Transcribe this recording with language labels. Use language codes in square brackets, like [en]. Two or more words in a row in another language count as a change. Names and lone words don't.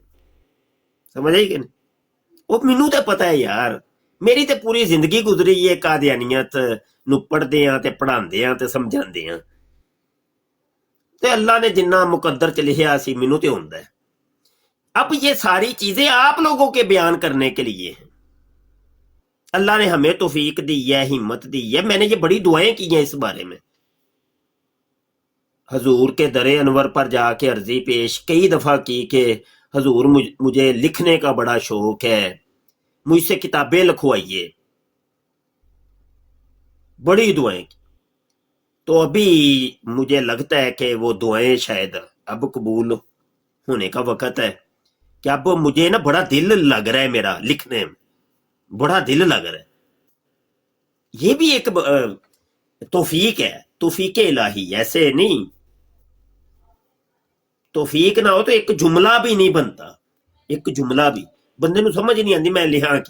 [ur] سمجھ آئی کہ نہیں؟ [pa] وہ مینوں تے پتہ ہے یار، میری تے پوری زندگی گزری ہے قادیانیت نو پڑھدے ہاں تے پڑھاندے ہاں تے سمجھاندے ہاں. تے اللہ نے جنہ مقدر چ لکھیا سی مینوں تے ہوندا ہے. [ur] اب یہ ساری چیزیں آپ لوگوں کے بیان کرنے کے لیے ہیں. اللہ نے ہمیں توفیق دی ہے، ہمت دی ہے. میں نے یہ بڑی دعائیں کی ہیں اس بارے میں. حضور کے در انور پر جا کے عرضی پیش کئی دفعہ کی کہ حضور مجھے لکھنے کا بڑا شوق ہے، مجھ سے کتابیں لکھوائیے. بڑی دعائیں کی. تو ابھی مجھے لگتا ہے کہ وہ دعائیں شاید اب قبول ہونے کا وقت ہے. کہ اب مجھے نا بڑا دل لگ رہا ہے، میرا لکھنے میں بڑا دل لگ رہا ہے. یہ بھی ایک توفیق ہے، توفیق الٰہی، ایسے نہیں. توفیق نا ہو تو ایک جملہ بھی نہیں بنتا، ایک جملہ بھی بندے نوں سمجھ نہیں آتی میں لکھا کی.